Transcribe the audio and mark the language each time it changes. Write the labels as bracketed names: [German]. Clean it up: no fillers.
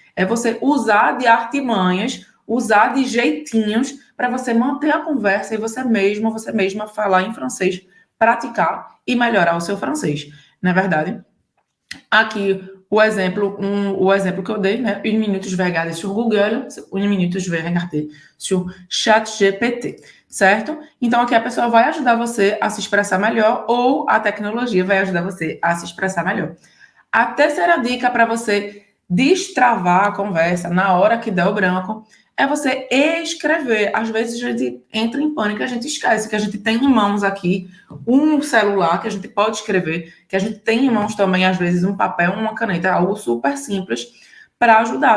[Portuguese] É você usar de artimanhas, usar de jeitinhos para você manter a conversa e você mesma falar em francês, praticar e melhorar o seu francês. Não é verdade? Aqui o exemplo que eu dei, né? [French] Une minute je vais regarder sur Google, une minute je vais regarder sur ChatGPT, [Portuguese] certo? Então aqui a pessoa vai ajudar você a se expressar melhor ou a tecnologia vai ajudar você a se expressar melhor. A terceira dica para você destravar a conversa na hora que der o branco é você escrever. Às vezes a gente entra em pânico, a gente esquece que a gente tem em mãos aqui um celular que a gente pode escrever, que a gente tem em mãos também, às vezes, um papel, uma caneta, algo super simples para ajudar.